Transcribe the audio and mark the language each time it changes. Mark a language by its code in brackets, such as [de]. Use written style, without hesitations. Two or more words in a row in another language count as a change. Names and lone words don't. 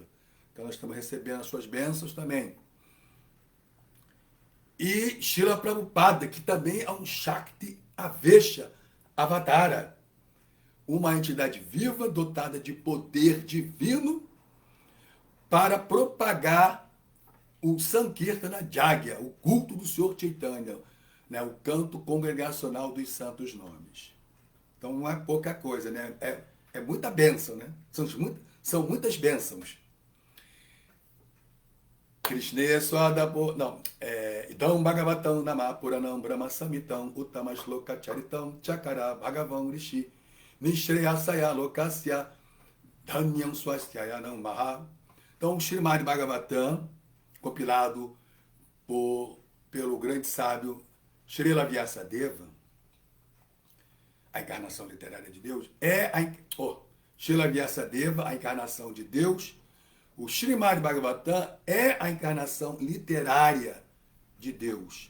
[pt] Então nós estamos recebendo as suas bênçãos também. E Srila Prabhupada, que também é um [sa] शक्ति आवेश अवतार, [pt] uma entidade viva dotada de poder divino para propagar o [sa] सङ्कीर्तन यज्ञ, [pt] o culto do Senhor Chaitanya, né, o canto congregacional dos santos nomes. Então não é pouca coisa, né? É muita bênção, né? São muitas bênçãos. Krishna Swadapo, não, [sa] इदं भागवतं नाम पुराणं ब्रह्म सम्मितम् उत्तमश्लोक चरितं चकार भगवान् ऋषिः निःश्रेयसाय लोकस्य धन्यं स्वस्त्ययनं महत्. [pt] Então, o Srimad Bhagavatam, compilado pelo grande sábio Srila Vyasadeva, a encarnação literária de Deus, Srila Vyasadeva, a encarnação de Deus. O Srimad Bhagavatam é a encarnação literária de Deus.